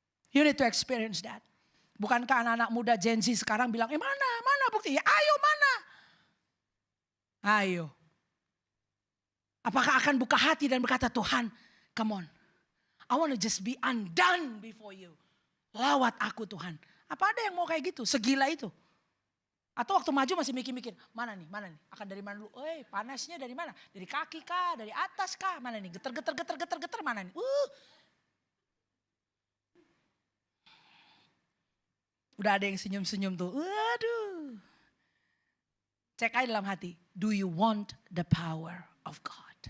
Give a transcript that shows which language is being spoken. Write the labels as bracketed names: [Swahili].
[English] You need to experience that. [Indonesian] Bukankah anak-anak muda Gen Z sekarang bilang, mana bukti? Ya ayo mana? Ayo. Apakah akan buka hati dan berkata, Tuhan, [English] come on. I want to just be undone before you. [Indonesian] Lawat aku Tuhan. Apa ada yang mau kayak gitu? Segila itu. Atau waktu maju masih mikir-mikir, mana nih? Akan dari mana dulu? Panasnya dari mana? Dari kaki kah? Dari atas kah? Mana nih? Geter, mana nih? Udah ada yang senyum-senyum tuh. Waduh. Cek aja dalam hati. [English] Do you want the power of God?